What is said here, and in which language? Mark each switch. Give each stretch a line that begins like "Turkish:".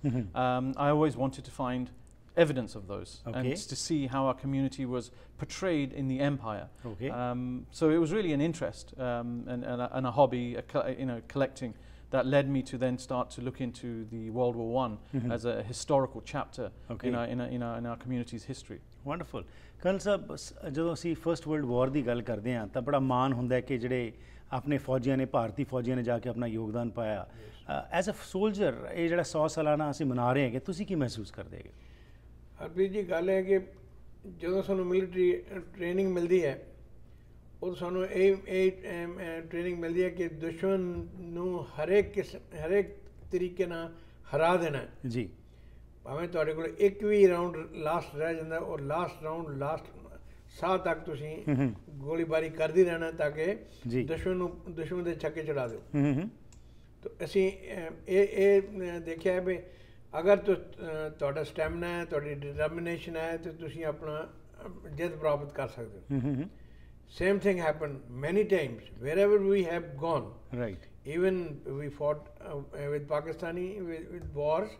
English: I always wanted to find evidence of those and to see how our community was portrayed in the empire. So it was really an interest and a hobby, collecting, that led me to then start to look into the World War I as a historical chapter in our community's history. Wonderful.
Punjabi: Colonel ਸਾਹਿਬ ਜਦੋਂ ਅਸੀਂ first world war ਦੀ ਗੱਲ ਕਰਦੇ ਹਾਂ ਤਾਂ ਬੜਾ ਮਾਣ ਹੁੰਦਾ ਹੈ ਕਿ ਜਿਹੜੇ ਆਪਣੇ ਫੌਜੀਆਂ ਨੇ ਭਾਰਤੀ ਫੌਜੀਆਂ ਨੇ ਜਾ ਕੇ ਆਪਣਾ ਯੋਗਦਾਨ ਪਾਇਆ। ਐਜ਼ ਅ ਸੋਲਜਰ ਇਹ ਜਿਹੜਾ 100 ਸਾਲਾਨਾ ਅਸੀਂ ਮਨਾ ਰਹੇ ਹਾਂ ਕਿ ਤੁਸੀਂ ਕੀ ਮਹਿਸੂਸ ਕਰਦੇ ਹੈਗੇ? ਹਰਪ੍ਰੀਤ ਜੀ ਗੱਲ ਹੈ ਕਿ ਜਦੋਂ ਸਾਨੂੰ ਮਿਲਟਰੀ ਟ੍ਰੇਨਿੰਗ ਮਿਲਦੀ ਹੈ ਉਹ ਸਾਨੂੰ ਇਹ ਟ੍ਰੇਨਿੰਗ ਮਿਲਦੀ ਹੈ ਕਿ ਦੁਸ਼ਮਣ ਨੂੰ ਹਰੇਕ ਤਰੀਕੇ ਨਾਲ ਹਰਾ ਦੇਣਾ ਜੀ। ਭਾਵੇਂ ਤੁਹਾਡੇ ਕੋਲ ਇੱਕ ਵੀ ਰਾਊਂਡ ਲਾਸਟ ਰਹਿ ਜਾਂਦਾ ਔਰ ਲਾਸਟ ਸਾਹ ਤੱਕ ਤੁਸੀਂ ਗੋਲੀਬਾਰੀ ਕਰਦੇ ਰਹਿਣਾ ਤਾਂ ਕਿ ਦੁਸ਼ਮਣ ਦੇ ਛੱਕੇ ਚੜਾ ਦਿਓ। ਤਾਂ ਅਸੀਂ ਇਹ ਦੇਖਿਆ ਵੀ ਅਗਰ ਤੁਹਾਡਾ ਸਟੈਮਿਨਾ ਹੈ ਤੁਹਾਡੀ ਡਿਟਰਮੀਨੇਸ਼ਨ ਹੈ ਤਾਂ ਤੁਸੀਂ ਆਪਣਾ ਜਿੱਤ ਪ੍ਰਾਪਤ ਕਰ ਸਕਦੇ ਹੋ।
English: Same thing happened many times wherever we have gone. Right. Even we fought with Pakistani with wars.